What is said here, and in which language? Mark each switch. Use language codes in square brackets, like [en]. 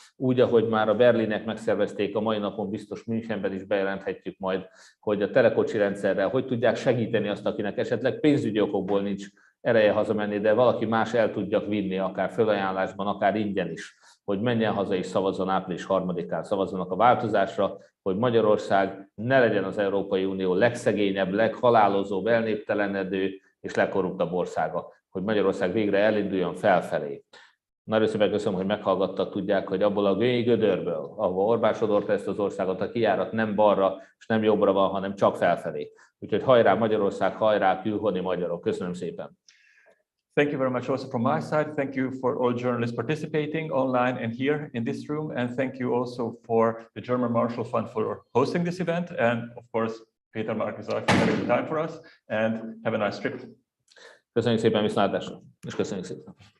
[hu] Úgy, ahogy már a berlinek megszervezték, a mai napon biztos Münchenben is bejelenthetjük majd, hogy a telekocsi rendszerrel hogy tudják segíteni azt, akinek esetleg pénzügyi okokból nincs ereje hazamenni, de valaki más el tudjak vinni, akár fölajánlásban, akár ingyen is, hogy menjen haza és szavazzon április 3-án, szavazzanak a változásra, hogy Magyarország ne legyen az Európai Unió legszegényebb, leghalálozóbb, elnéptelenedő és legkorruptabb országa, hogy Magyarország végre elinduljon felfelé. Nagyon szépen köszönöm, hogy meghallgattak, tudják, hogy abból a gödörből, ahol Orbán sodorta ezt az országot, a kijárat nem balra és nem jobbra van, hanem csak felfelé. Úgyhogy hajrá Magyarország, hajrá külhoni magyarok. Köszönöm szépen. [en] Thank you very much also from my side. Thank you for all journalists participating online and here in this room. And thank you also for the German Marshall Fund for hosting this event. And of course, Péter Márki-Zay for having the time for us. And have a nice trip. [hu] Köszönjük szépen, viszontlátásra, és köszönjük szépen.